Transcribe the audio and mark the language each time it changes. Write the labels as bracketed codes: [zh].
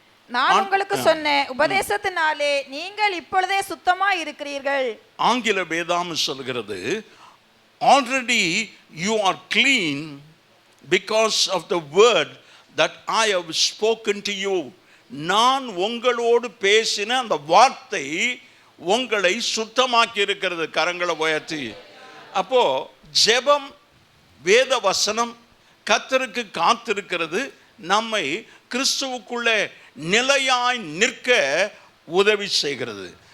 [ta] நான் உங்களுக்கு சொன்ன உபதேசத்தினாலே நீங்கள் இப்பொழுதே சுத்தமா இருக்கிறீர்கள். ஆங்கில வேதாகம் சொல்கிறது, [en] already you are clean because of the word that I have spoken to you. [ta] நான் உங்களோடு பேசின அந்த வார்த்தை உங்களை சுத்தமாக்கி இருக்கிறது. கரங்களை உயர்த்தி. அப்போ ஜெபம், வேத வசனம் கர்த்தருக்கு காத்திருக்கிறது நம்மை கிறிஸ்துவுக்குள்ளே நிலையாய் நிற்க உதவி செய்கிறது.